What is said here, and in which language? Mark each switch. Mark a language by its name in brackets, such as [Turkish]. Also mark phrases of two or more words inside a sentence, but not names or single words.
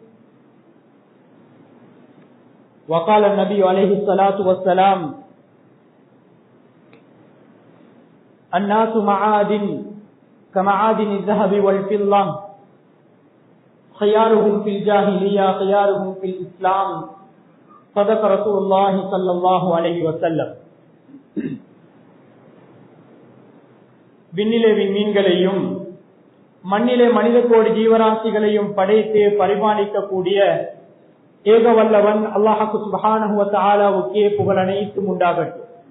[Arabic] وقال النبي عليه الصلاة والسلام الناس معادن كمعادن الذهب والفضة خيارهم في الجاهلية خيارهم في الإسلام صدق رسول الله صلى الله عليه وسلم. [Tamil] விண்ணிலே விண்மீன்களையும் மண்ணிலே மனித கோடி ஜீவராசிகளையும் படைத்து பரிபாலிக்கக்கூடிய ஏக வல்லவன் அல்லாஹ் [Arabic] سبحانه و تعالى [Tamil] புகழ் அனைத்தும் உண்டாகட்டும்.